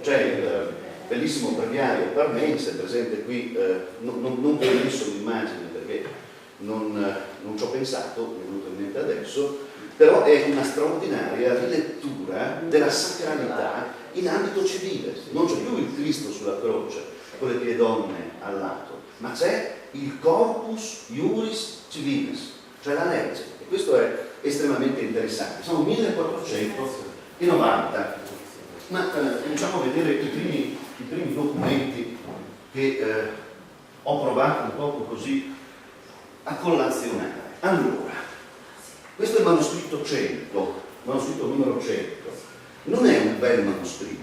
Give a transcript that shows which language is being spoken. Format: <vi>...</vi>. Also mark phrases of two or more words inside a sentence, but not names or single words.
<it>C'è il bellissimo breviario parmense presente qui, non vi ho messo l'immagine perché non ci ho pensato, mi è venuto in mente adesso, però è una straordinaria rilettura della sacralità in ambito civile. Non c'è più il Cristo sulla croce con le pie donne al lato, ma c'è il corpus iuris civilis, cioè la legge, e questo è estremamente interessante. Sono 1490, ma cominciamo a vedere i primi documenti che ho provato un poco così a collazionare. Allora, questo è il manoscritto 100, manoscritto numero 100, non è un bel manoscritto.</it>